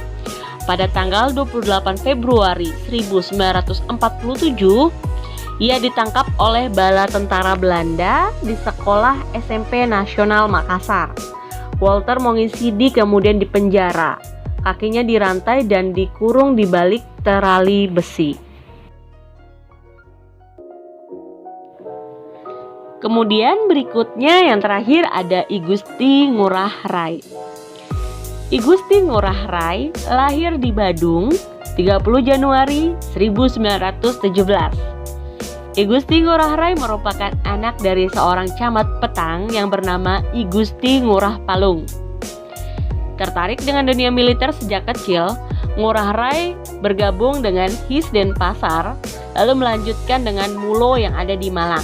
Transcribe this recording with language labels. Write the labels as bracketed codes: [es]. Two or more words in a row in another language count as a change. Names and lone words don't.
[id] Pada tanggal 28 Februari 1947, ia ditangkap oleh bala tentara Belanda di sekolah SMP Nasional Makassar. Walter Monginsidi kemudian dipenjara. Kakinya dirantai dan dikurung di balik terali besi. Kemudian berikutnya yang terakhir ada I Gusti Ngurah Rai. I Gusti Ngurah Rai lahir di Badung 30 Januari 1917. I Gusti Ngurah Rai merupakan anak dari seorang camat petang yang bernama I Gusti Ngurah Palung. Tertarik dengan dunia militer sejak kecil, Ngurah Rai bergabung dengan His Denpasar, lalu melanjutkan dengan Mulo yang ada di Malang.